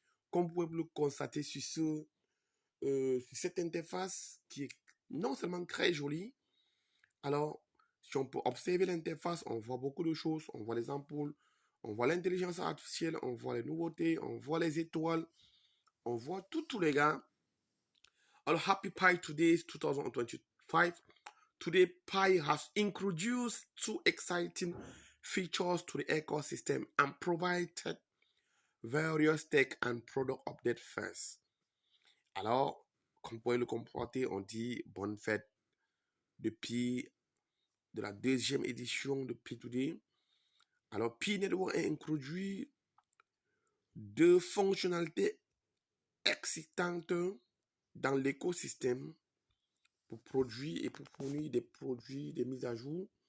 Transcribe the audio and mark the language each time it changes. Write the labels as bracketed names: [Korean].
[French] Comme vous pouvez le constater sur cette interface qui est non seulement très jolie. Alors, si on peut observer l'interface, on voit beaucoup de choses. On voit les ampoules, on voit l'intelligence artificielle, on voit les nouveautés, on voit les étoiles, on voit tous les gars. [English] Alors, Happy Pi today is 2025. Today, Pi has introduced two exciting features to the ecosystem and provided various tech and product updates first. [French] Alors, comme vous pouvez le comprendre, on dit bonne fête depuis de la deuxième édition de P2D. Alors, Pi Network a introduit deux fonctionnalités excitantes dans l'écosystème pour produire et pour fournir des produits, des mises à jour.